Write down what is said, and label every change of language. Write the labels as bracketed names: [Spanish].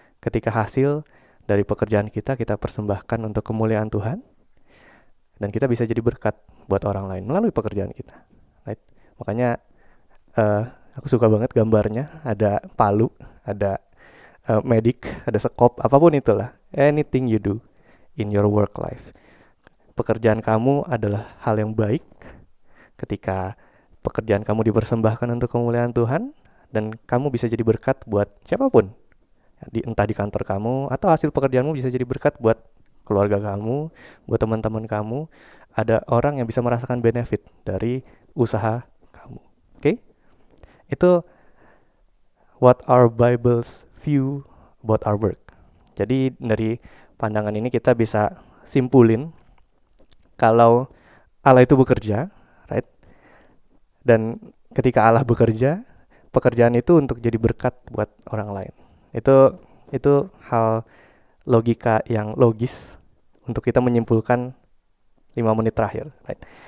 [Indonesian] Ketika hasil dari pekerjaan kita persembahkan untuk kemuliaan Tuhan, dan kita bisa jadi berkat buat orang lain melalui pekerjaan kita. [English] Right? [Indonesian] Makanya aku suka banget gambarnya, ada palu, ada medik, ada sekop, apapun itulah. [English] Anything you do in your work life. [Indonesian] Pekerjaan kamu adalah hal yang baik ketika pekerjaan kamu dipersembahkan untuk kemuliaan Tuhan, dan kamu bisa jadi berkat buat siapapun. Entah di kantor kamu, atau hasil pekerjaanmu bisa jadi berkat buat keluarga kamu, buat teman-teman kamu. Ada orang yang bisa merasakan benefit dari usaha kamu. Oke? Itu [English] what our Bibles view about our work. [Indonesian] Jadi dari pandangan ini kita bisa simpulin kalau Allah itu bekerja, [English] right? [Indonesian] Dan ketika Allah bekerja, pekerjaan itu untuk jadi berkat buat orang lain. Itu hal logika yang logis untuk kita menyimpulkan 5 menit terakhir, [English] right?